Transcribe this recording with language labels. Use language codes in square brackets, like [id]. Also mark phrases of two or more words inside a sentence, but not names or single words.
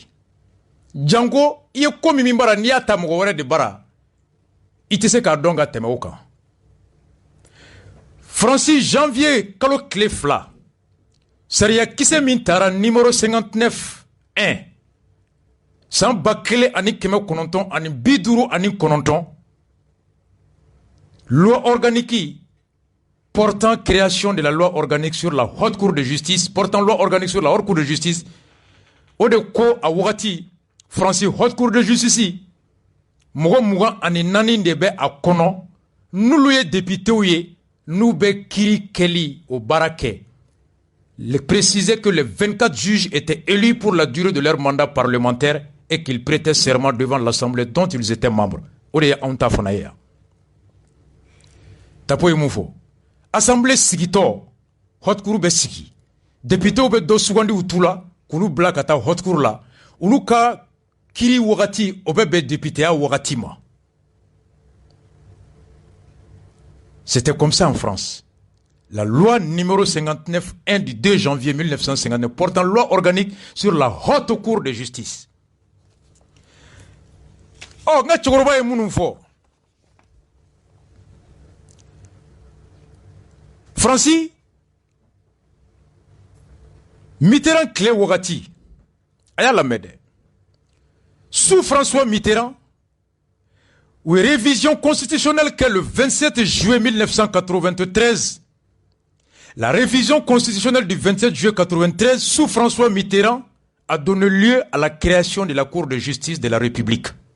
[bm] Janko i ye ko min bara n'i y'a ta mɔgɔ wɛrɛ de bara, i tɛ se k'a dɔn ka tɛmɛ o kan. Fransi janvier kalo tile 2, sariya kisɛ min taara numéro 59-1 san 1959 [fr] loi organique portant création de la loi organique sur la haute cour de justice, portant loi organique sur la haute cour de justice, [bm] o de ko a wagati Fransi [fr] haute cour de justice [bm] mɔgɔ 24 de bɛ a kɔnɔ, n'olu ye députéw ye n'u bɛ kiri kɛli o baara kɛ. [fr] Il précisait que les 24 juges étaient élus pour la durée de leur mandat parlementaire et qu'ils prêtaient serment devant l'Assemblée dont ils étaient membres. [bm] O de ye anw ta fana ye yan. Tapo ye mun fɔ. Assemblée sigitɔ, [fr] haute cour [bm] bɛ sigi. Députéw bɛ dɔ sugandi u tu la, k'olu bila ka taa [fr] haute cour [bm] la. Olu ka kiri wagati o bɛ bɛn députéya wagati ma. [fr] C'était comme ça en France. La loi numéro 59-1 du 2 janvier 1959 portant loi organique sur la haute cour de justice. [bm] Oh, nga cɛkɔrɔba ye minnu fɔ. Fransi, Mitterrand tile wagati, a y'a lamɛn dɛ. [fr] Sous François Mitterrand, ou révision constitutionnelle que le 27 juillet 1993, la révision constitutionnelle du 27 juillet 1993 sous François Mitterrand a donné lieu à la création de la Cour de justice de la République.